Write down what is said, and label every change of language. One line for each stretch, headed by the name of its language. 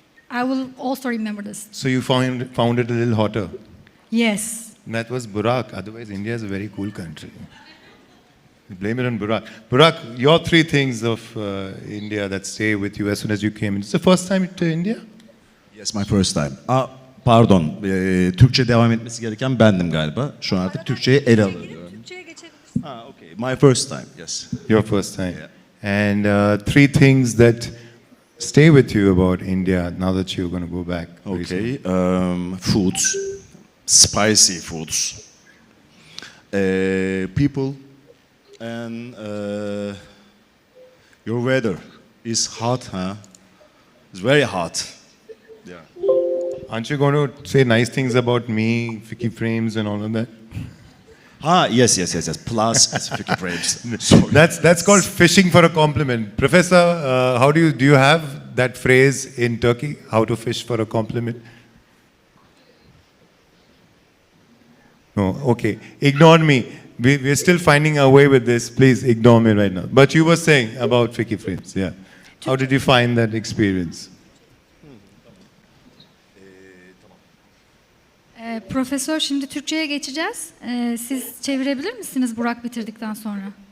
English: I will also remember this. So you found it a little hotter. Yes. That was Burak. Otherwise, India is a very cool country. Blame it on Burak. Burak, your 3 things of India that stay with you as soon as you came in. It's the first time to India? Yes, my first time.
Turkish: Pardon, Türkçe devam etmesi gereken bendim galiba. Şu an artık Türkçe'ye ele alıyorum.
English: Okay, my first time, yes. Your first time. Yeah. And 3 things that stay with you about India now that you're going to go back. very soon. Okay, foods, spicy foods, people, and your weather is hot, huh? It's very hot. Yeah. Aren't you going to say nice things about me, Fiki Frames, and all of that? Yes. Plus Fiki Frames. Sorry. That's called fishing for a compliment. Professor, how do you have that phrase in Turkey? How to fish for a compliment? No, okay. Ignore me. We're still finding our way with this. Please ignore me right now. But you were saying about Fiki Frames, yeah. How did you find that experience?
Turkish: Profesör, şimdi Türkçe'ye geçeceğiz. Siz çevirebilir misiniz Burak bitirdikten sonra?